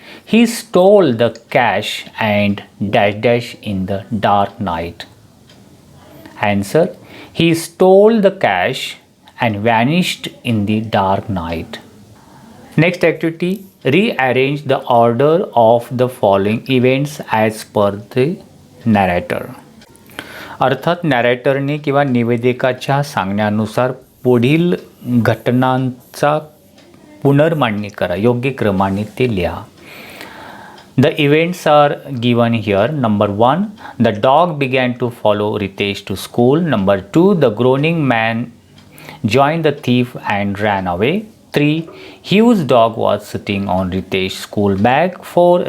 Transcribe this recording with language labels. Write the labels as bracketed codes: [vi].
[en] He stole the cash and dash dash in the dark night. Answer: he stole the cash and vanished in the dark night. Next activity. Rearrange the order of the following events as per the narrator. [mr] अर्थात नॅरेटरने किंवा निवेदिकाच्या सांगण्यानुसार पुढील घटनांचा पुनर्मांडणी करा. योग्य क्रमाने ते लिहा. [en] The events are given here. Number 1. The dog began to follow Ritesh to school. Number 2. The groaning man joined the thief and ran away. 3. Hugh's dog was sitting on Ritesh's school bag. 4.